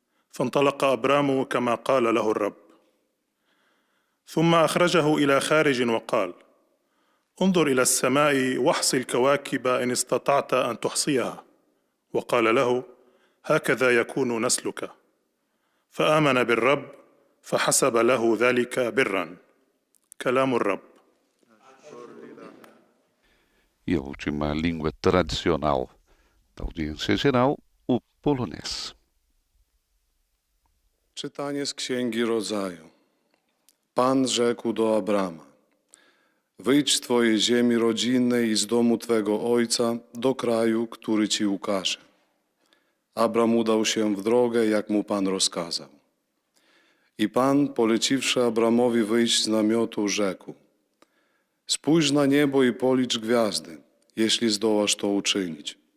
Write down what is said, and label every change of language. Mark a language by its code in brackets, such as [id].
[ar] فانطلق أبرام كما قال له الرب. ثم أخرجه إلى خارج وقال: انظر إلى السماء واحصِ الكواكب إن استطعت أن تحصيها. وقال له: هكذا يكون نسلك. فآمن بالرب فحسب له ذلك برا. كلام الرب. [pt] E a última língua tradicional da audiência geral, o polonês. [pl] Czytanie z Księgi Rodzaju. Pan rzekł do Abrama: wyjdź z twojej ziemi rodzinnej i z domu twego ojca do kraju, który ci ukaże. Abram udał się w drogę, jak mu Pan rozkazał. I Pan, poleciwszy Abramowi wyjść z namiotu, rzekł: spójrz na niebo i policz gwiazdy, jeśli zdołasz to uczynić.